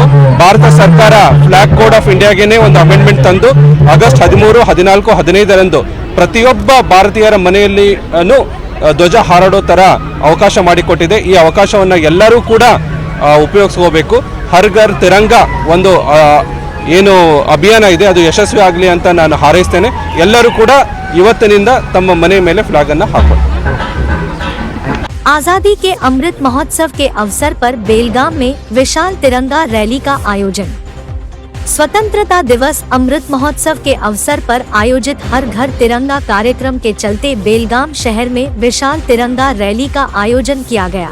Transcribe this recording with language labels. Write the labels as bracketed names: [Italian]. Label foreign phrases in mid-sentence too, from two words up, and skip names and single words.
[Kannada] ಭಾರತ ಸರ್ಕಾರ ಫ್ಲಾಗ್ ಕೋಡ್ ಆಫ್ ಇಂಡಿಯಾಗೆನೇ ಒಂದು ಅಮೆಂಡ್ಮೆಂಟ್ ತಂದು ಆಗಸ್ಟ್ 13, 14, 15ರಂದು ಪ್ರತಿಯೊಬ್ಬ ಭಾರತೀಯರ ಮನೆಯಲ್ಲಿ ಧ್ವಜ ಹಾರಾಡೋ ತರ ಅವಕಾಶ ಮಾಡಿಕೊಟ್ಟಿದೆ। ಈ ಅವಕಾಶವನ್ನ ಎಲ್ಲರೂ ಕೂಡ ಉಪಯೋಗಿಸ್ಕೋಬೇಕು। ಹರ್ ಘರ್ ತಿರಂಗ ಒಂದು ಏನು ಅಭಿಯಾನ ಇದೆ ಅದು ಯಶಸ್ವಿ ಆಗಲಿ ಅಂತ ನಾನು ಹಾರೈಸ್ತೇನೆ। ಎಲ್ಲರೂ ಕೂಡ ಇವತ್ತಿನಿಂದ ತಮ್ಮ ಮನೆ ಮೇಲೆ ಫ್ಲಾಗ್ ಅನ್ನು ಹಾಕೊಳ್ಳಿ। [Hindi] आजादी के अमृत महोत्सव के अवसर पर बेलगाम में विशाल तिरंगा रैली का आयोजन। स्वतंत्रता दिवस अमृत महोत्सव के अवसर पर आयोजित हर घर तिरंगा कार्यक्रम के चलते बेलगाम शहर में विशाल तिरंगा रैली का आयोजन किया गया।